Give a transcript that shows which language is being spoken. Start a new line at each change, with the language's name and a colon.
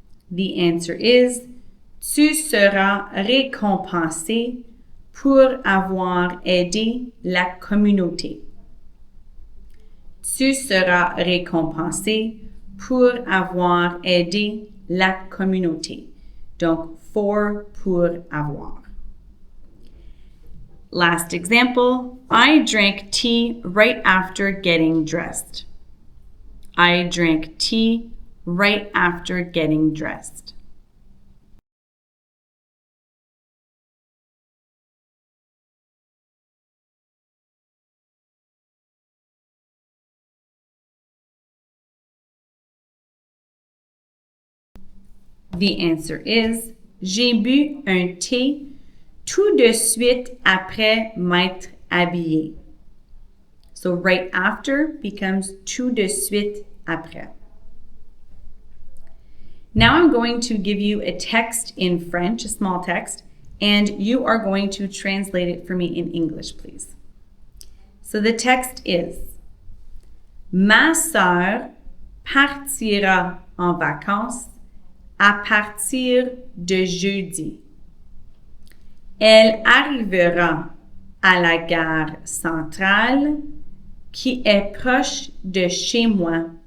English: The answer is
French: Tu seras récompensé pour avoir aidé la communauté. Tu seras récompensé pour avoir aidé la communauté. Donc, pour avoir.
English: Last example, I drank tea right after getting dressed. I drank tea right after getting dressed. The answer is
French: J'ai bu un thé tout de suite après m'être habillé.
English: So right after becomes tout de suite après. Now I'm going to give you a text in French, a small text, and you are going to translate it for me in English, please. So the text is
French: Ma sœur partira en vacances à partir de jeudi. Elle arrivera à la gare centrale qui est proche de chez moi.